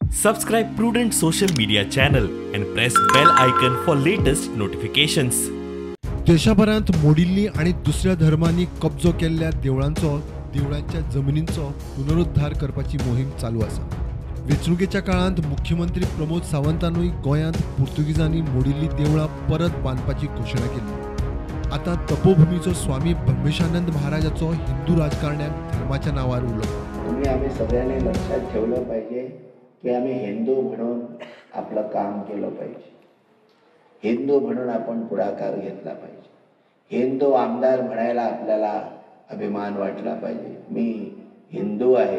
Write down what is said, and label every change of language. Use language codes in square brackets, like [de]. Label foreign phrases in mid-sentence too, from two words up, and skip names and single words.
[en] Subscribe Prudent social media channel and press bell icon for latest notifications. [kok] देशभरात मोडींनी आणि दुसऱ्या धर्मांनी कब्जो केल्ल्या देवळांच्या जमिनींचो पुनरुद्धार करपाची मोहीम चालू आसा। वेंचणुकेच्या काळात मुख्यमंत्री प्रमोद सावंतांनी गोंयांत पुर्तुगीजांनी मोडिल्ली देवळां परत बांदपाची घोशणा केली। आता तपोभूमीचो स्वामी ब्रह्मेशानंद महाराजाचो हिंदू राजकारण्यांक धर्माच्या नावार उलो। [mr] आम्ही सगळ्यांनी लक्षात ठेवलं पाहिजे की आम्ही हिंदू म्हणून आपलं काम केलं पाहिजे। हिंदू म्हणून आपण पुढाकार घेतला पाहिजे। हिंदू आमदार म्हणायला आपल्याला अभिमान वाटला पाहिजे। मी हिंदू आहे।